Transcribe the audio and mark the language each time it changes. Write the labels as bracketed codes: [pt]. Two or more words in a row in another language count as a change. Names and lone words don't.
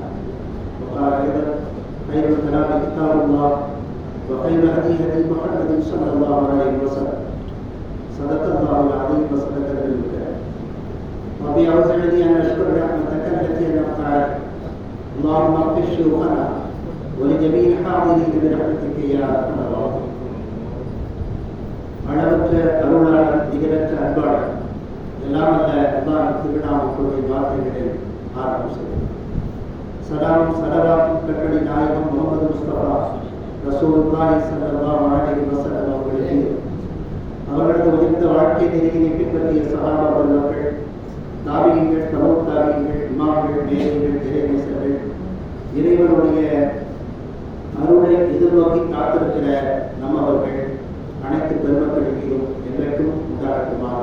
[ar] وقال أيضا: خير الكلام كتاب الله وخير الهدي هدي محمد صلى الله عليه وسلم. صدق الله العظيم وصدق النبي الكريم. ربي أوزعني أن أشكر رحمتك التي أنعمت علي. اللهم اغفر شيوخنا ولجميع الحاضرين برحمتك يا أرحم الراحمين. [ta] அளவற்ற அருளாளர், நிகரற்ற அன்பாளர், எல்லாம் அல்ல அல்லாஹ் திருநாமத்துடைய வார்த்தைகளை ஆரம்பம் செய்யும். சலாமும் சலவாத்தும் கட்டளை நாயகம் முகமது முஸ்தபா [ar] رسول الله صلى الله عليه وسلم [ta] அவர்களுக்கு, அவர்களது உயர்ந்த வாழ்க்கை நெறியினை பின்பற்றிய சஹாபாக்கள், தாபியீன்கள், தபூ தாபியீன்கள், இமாம்கள், மேதைகள், இறைநேசர்கள், இறைவனுடைய அருளை எதிர்நோக்கி காத்திருக்கிற நம்மவர்கள் அனைத்து பெருமக்கள் மீதும் என்றைக்கும் உண்டாகட்டுமாக.